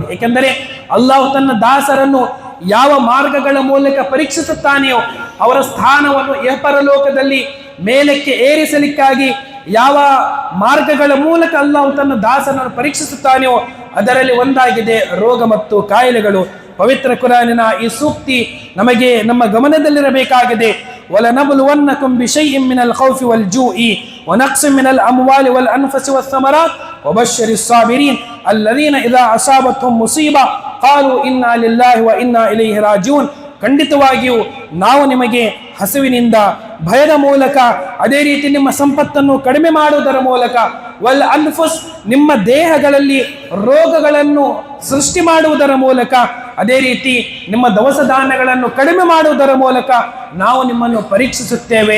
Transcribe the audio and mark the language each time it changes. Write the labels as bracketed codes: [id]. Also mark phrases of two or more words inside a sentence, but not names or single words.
[kn] ಏಕೆಂದರೆ ಅಲ್ಲಾಹು ತನ್ನ ದಾಸರನ್ನು ಯಾವ ಮಾರ್ಗಗಳ ಮೂಲಕ ಪರೀಕ್ಷಿಸುತ್ತಾನೆಯೋ ಅವರ ಸ್ಥಾನವನ್ನು ಪರಲೋಕದಲ್ಲಿ ಮೇಲಕ್ಕೆ ಏರಿಸಲಿಕ್ಕಾಗಿ ಯಾವ ಮಾರ್ಗಗಳ ಮೂಲಕ ಅಲ್ಲಾಹು ತನ್ನ ದಾಸರನ್ನು ಪರೀಕ್ಷಿಸುತ್ತಾನೆಯೋ ಅದರಲ್ಲಿ ಒಂದಾಗಿದೆ ರೋಗ ಮತ್ತು ಕಾಯಿಲೆಗಳು. ಪವಿತ್ರ ಕುರಾನಿನ ಈ ಸೂಕ್ತಿ ನಮಗೆ ನಮ್ಮ ಗಮನದಲ್ಲಿರಬೇಕಾಗಿದೆ. [ar] وَلَنَبْلُوَنَّكُمْ بِشَيْءٍ مِّنَ الْخَوْفِ وَالْجُوعِ وَنَقْصٍ مِّنَ الْأَمْوَالِ وَالْأَنفُسِ وَالثَّمَرَاتِ وَبَشِّرِ الصَّابِرِينَ الَّذِينَ إِذَا أَصَابَتْهُمْ مُصِيبَةٌ قَالُوا إِنَّا لِلَّهِ وَإِنَّا إِلَيْهِ راجعون. [kn] ಖಂಡಿತವಾಗಿಯೂ ನಾವು ನಿಮಗೆ ಹಸಿವಿನಿಂದ, ಭಯದ ಮೂಲಕ, ಅದೇ ರೀತಿ ನಿಮ್ಮ ಸಂಪತ್ತನ್ನು ಕಡಿಮೆ ಮಾಡುವುದರ ಮೂಲಕ, [ar] والأنفس [kn] ನಿಮ್ಮ ದೇಹಗಳಲ್ಲಿ ರೋಗಗಳನ್ನು ಸೃಷ್ಟಿ ಮಾಡುವುದರ ಮೂಲಕ, ಅದೇ ರೀತಿ ನಿಮ್ಮ ದವಸ ಧಾನ್ಯಗಳನ್ನು ಕಡಿಮೆ ಮಾಡುವುದರ ಮೂಲಕ ನಾವು ನಿಮ್ಮನ್ನು ಪರೀಕ್ಷಿಸುತ್ತೇವೆ.